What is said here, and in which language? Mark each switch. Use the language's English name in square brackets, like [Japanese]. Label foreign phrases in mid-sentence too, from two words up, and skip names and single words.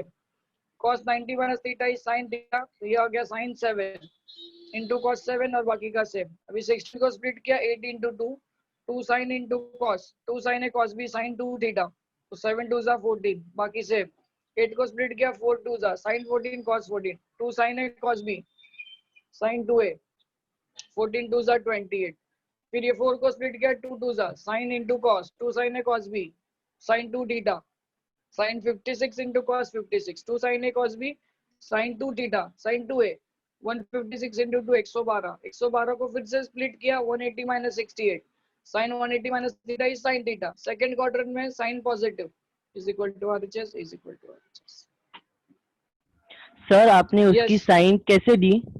[English] cos 90 minus theta is sin theta, [Hindi] तो ये आ गया [English] sin 7 into cos 7 [Hindi] और बाकी का सेम। अभी 16 को स्प्लिट किया [English] 8 into 2, 2 sin into cos, 2 sin [Hindi] है [English] cos b sin 2 theta, [Hindi] तो 7 2 14, बाकी सेम। 8 को स्प्लिट किया 4 [English] 2 sin 14 cos 14, 2 sin [Hindi] है [English] cos b sin 2a, [Hindi] 14 2 28। फिर ये 4 को स्प्लिट किया [English] 2 2 sin into cos, 2 sin [Hindi] है [English] cos b sin 2 theta, sin 56 into cos 56, 2 sin a cos b sin 2 theta sin 2a, 156 into 2 112, [Hindi] 112 को फिर से स्प्लिट किया [English] 180 minus 68, sin 180 minus theta is sin theta. second quadrant में sin positive is equal to RHS is equal to RHS. सर आपने उसकी Yes. [Hindi] साइन कैसे दी?